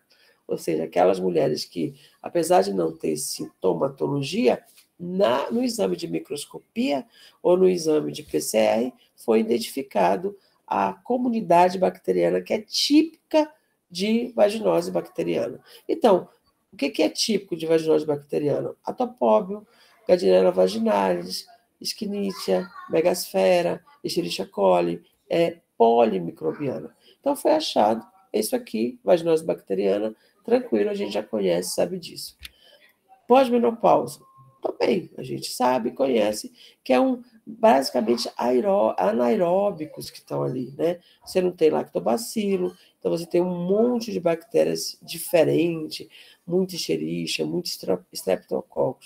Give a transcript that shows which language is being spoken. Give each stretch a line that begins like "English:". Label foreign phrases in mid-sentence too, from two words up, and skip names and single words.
Portuguese: Ou seja, aquelas mulheres que, apesar de não ter sintomatologia, no exame de microscopia ou no exame de PCR, foi identificado a comunidade bacteriana que é típica de vaginose bacteriana. Então, o que é típico de vaginose bacteriana? Atopóbio, Gardnerella vaginalis, Escherichia, Megasfera, Escherichia coli, polimicrobiana. Então, foi achado isso aqui, vaginose bacteriana, tranquilo, a gente já conhece, sabe disso. Pós-menopausa, também, a gente sabe, conhece, que é basicamente anaeróbicos que estão ali, né? Você não tem lactobacilo, então você tem um monte de bactérias diferentes, muito Escherichia, muito Streptococcus.